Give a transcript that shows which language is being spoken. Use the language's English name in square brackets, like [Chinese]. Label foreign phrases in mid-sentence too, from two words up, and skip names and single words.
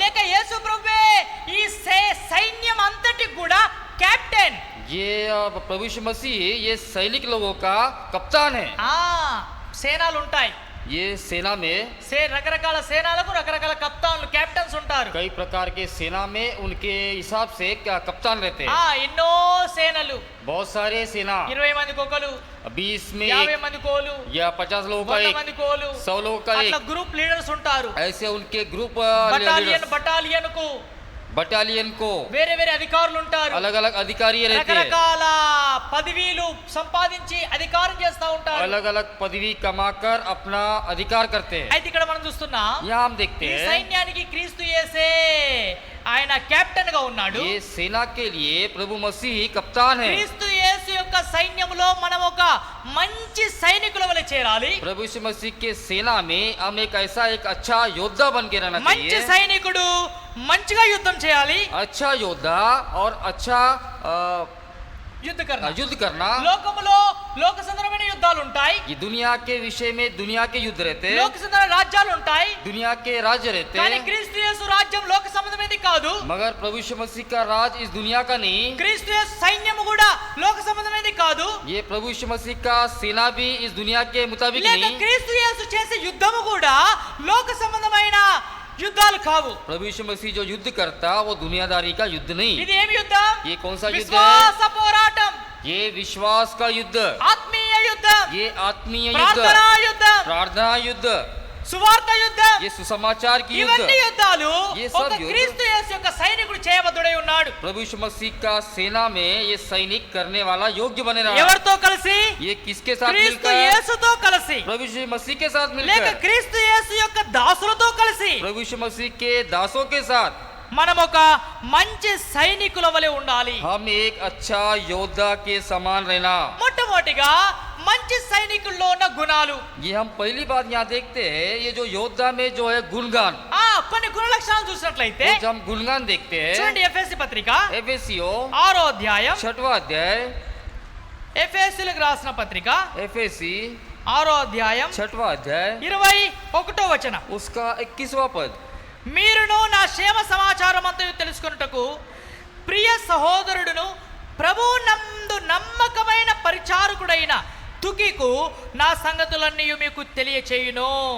[Telugu] లేక యేసు ప్రభువే ఈ సైన్యం అంతటి కూడా కెప్టెన్. [Hindi] ये प्रभु यीशु मसीह ये सैनिक लोगों का कप्तान है। [Telugu] సేనలు ఉంటాయి. [Hindi] ये सेना में [Telugu] రకరకాల సేనలకు రకరకాల కప్తాన్లు కెప్టెన్స్ ఉంటారు. [Hindi] कई प्रकार के सेना में उनके हिसाब से क्या कप्तान रहते हैं. [Telugu] ఎన్నో సేనలు, [Hindi] बहुत सारे सेना, [Telugu] 20 మంది కుక్కలు, [Hindi] 20 में 50 एक [Telugu] మంది కోలు, [Hindi] या 50 लोगों का 100 एक, [Telugu] మంది కోలు, [Hindi] 100 लोगों का [Telugu] అట్లా [Hindi] एक, [Telugu] గ్రూప్ లీడర్స్ ఉంటారు. [Hindi] ऐसे उनके ग्रुप [Telugu] బటాలియన్ కు [Hindi] बटालियन को [Telugu] వేరే వేరే అధికారులు ఉంటారు. [Hindi] अलग अलग अधिकारी रहते हैं. [Telugu] రకరకాల పదవీలు సంపాదించి అధికారం చేస్తా ఉంటారు. [Hindi] अलग अलग पदवी कमाकर अपना अधिकार करते हैं. [Telugu] అయితే ఇక్కడ మనం చూస్తున్నాం, [Hindi] यहाँ हम देखते [Telugu] ఈ [Hindi] हैं [Telugu] సైన్యానికి క్రీస్తు యేసే ఆయన కెప్టెన్ గా ఉన్నాడు. [Hindi] ये सेना के लिए प्रभु मसीह कप्तान है. [Telugu] క్రీస్తు యేసు యొక్క సైన్యములో మనం ఒక మంచి సైనికుల వలె చేరాలి. [Hindi] प्रभु यीशु मसीह के सेना में हम एक ऐसा एक अच्छा योद्धा बन के रहना [Telugu] మంచి [Hindi] चाहिए. [Telugu] సైనికుడు మంచిగా యుద్ధం చేయాలి. [Hindi] अच्छा योद्धा और अच्छा युद्ध करना. [Telugu] లోకములో లోక సంబంధమైన యుద్ధాలు ఉంటాయి. [Hindi] ये दुनिया के विषय में दुनिया के युद्ध रहते हैं. [Telugu] లోక సంబంధమైన రాజ్యాలు ఉంటాయి. [Hindi] दुनिया के राज्य रहते [Telugu] కానీ [Hindi] हैं. [Telugu] క్రీస్తు యేసు రాజ్యం లోక సంబంధమైనది కాదు. [Hindi] मगर प्रभु यीशु मसीह का राज इस दुनिया का नहीं. [Telugu] క్రీస్తు యేసు సైన్యము కూడా లోక సంబంధమైనది కాదు. [Hindi] ये प्रभु यीशु मसीह का सेना भी इस दुनिया के मुताबिक [Telugu] లేక [Hindi] नहीं. [Telugu] క్రీస్తు యేసు చేసే యుద్ధము కూడా లోక సంబంధమైన యుద్ధాలు కావు. [Hindi] प्रभु यीशु मसीह जो युद्ध करता वो दुनियादारी का युद्ध नहीं. [Telugu] ఇది ఏమి యుద్ధం? [Hindi] ये कौन सा युद्ध है? [Telugu] విశ్వాస పోరాటం, [Hindi] ये विश्वास का युद्ध, [Telugu] ఆత్మీయ యుద్ధం, [Hindi] ये आत्मीय युद्ध, [Telugu] ప్రార్థనా యుద్ధం, [Hindi] प्रार्थना युद्ध, [Telugu] సువార్త యుద్ధం. [Hindi] ये सुसमाचार की युद्ध. [Telugu] ఇవన్నీ యుద్ధాలు [Hindi] ये सब [Telugu] ఒక [Hindi] युद्ध [Telugu] క్రీస్తు యేసు యొక్క సైనికుడు చేయబద్ధుడై ఉన్నాడు. [Hindi] प्रभु यीशु मसीह का सेना में ये सैनिक करने वाला योग्य बने रहा. [Telugu] ఎవరితో కలిసి? [Hindi] ये किसके साथ [Telugu] క్రీస్తు [Hindi] मिलकर? [Telugu] యేసుతో కలిసి, [Hindi] प्रभु यीशु मसीह के साथ [Telugu] లేక [Hindi] मिलकर, [Telugu] క్రీస్తు యేసు యొక్క దాసులతో కలిసి [Hindi] प्रभु यीशु मसीह के दासों के साथ [Telugu] మనం ఒక మంచి సైనికుల వలె ఉండాలి. [Hindi] हम एक अच्छा योद्धा के समान रहना. [Telugu] మొట్టమొదటిగా మంచి సైనికుల్లో ఉన్న గుణాలు. [Hindi] ये हम पहली बात यहाँ देखते हैं, ये जो योद्धा में जो है गुणगान. [Telugu] కొన్ని గుణ లక్షణాలు చూసినట్లయితే [Hindi] वो जब हम गुणगान देखते हैं, [Telugu] చూడండి, ఎఫెసీ పత్రిక [Hindi] एफेसियों [Telugu] 6వ అధ్యాయం, [Hindi] 6वां अध्याय, [Telugu] ఎఫెసీలకు రాసిన పత్రిక [Hindi] एफेसी [Telugu] 6వ అధ్యాయం [Hindi] 6वां अध्याय [Telugu] 21వ వచనం. [Hindi] उसका 21वां पद. [Telugu] మీరును నా క్షేమ సమాచారం అంతయు తెలుసుకొనుటకు ప్రియ సహోదరుడును ప్రభువు నందు నమ్మకమైన పరిచారకుడైన తుకికు నా సంగతులన్నీ మీకు తెలియచేయును.